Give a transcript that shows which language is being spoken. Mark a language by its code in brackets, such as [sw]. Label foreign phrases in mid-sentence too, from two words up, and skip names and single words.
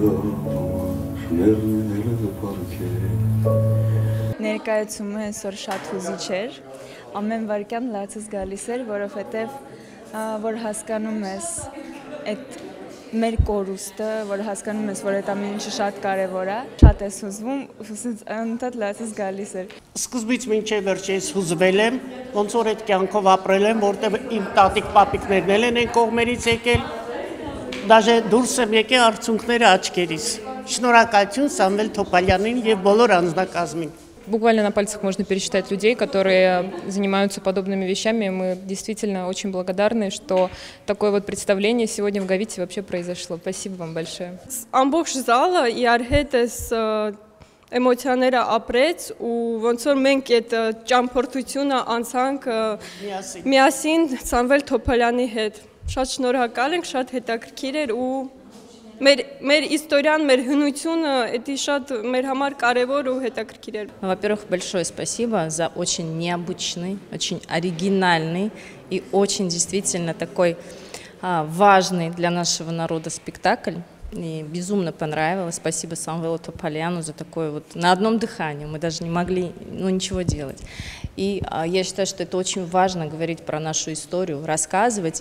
[hy] Ներկայացումը այսօր շատ հուզիչ էր, ամեն վայրկյան լացս գալիս էր, որովհետև որ հասկանում ես այդ մեր կորուստը, որ հասկանում ես, որ այդ ամեն ինչը շատ կարևոր է, շատ ես հուզվում, ընդհանուր լացս գալիս էր։ Սկզբից մինչև վերջ ես հուզվել եմ, ոնց որ այդ կյանքով ապրել եմ, որտեղ իմ տատիկ պապիկներն էլ են կողմերից եկել, Դաժե դուրս եմ եկել արցունքները աչքերիս։ Շնորհակալություն Սամվել Թոփալյանին եւ բոլոր անձնակազմին։ [ru] Буквально на пальцах можно пересчитать людей, которые занимаются подобными вещами. Мы действительно очень благодарны, что такое вот представление сегодня в Գավիթի вообще произошло. Спасибо вам большое. [hy] Ամբողջ զալը իր հետ էս էմոցիաները ապրեց ու ոնց որ մենք այդ ճամփորդությունը անցանք միասին Սամվել Թոփալյանի հետ։ Շատ շնորհակալ ենք, շատ հետաքրքիր էր ու մեր историян, մեր հնությունը, это շատ մեր համար կարևոր ու հետաքրքիր էր։ [ru] Во-первых, большое спасибо за очень необычный, очень оригинальный и очень действительно такой важный для нашего народа спектакль. И безумно понравилось. Спасибо Самвелу Тополяну за такое вот на одном дыхании. Мы даже не могли ничего делать. И я считаю, что это очень важно говорить про нашу историю, рассказывать.